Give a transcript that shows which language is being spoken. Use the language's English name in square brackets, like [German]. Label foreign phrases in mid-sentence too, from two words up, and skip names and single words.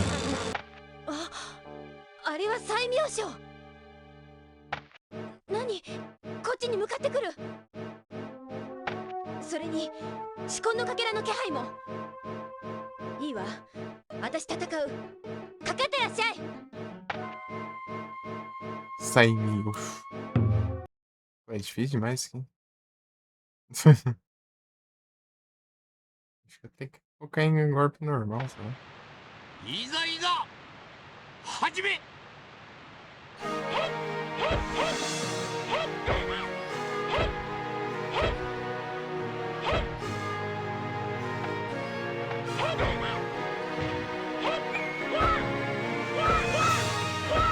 [Japanese] あれは最妙章。何？こっちに向かってくる。それに四魂のかけらの気配も。いいわ、私戦う。かかってらっしゃい。 [Portuguese] 100 mil. É difícil demais aqui. Acho que eu tenho que focar em golpe normal, sabe? [Japanese] いざいざ始め。 [Portuguese] Ah,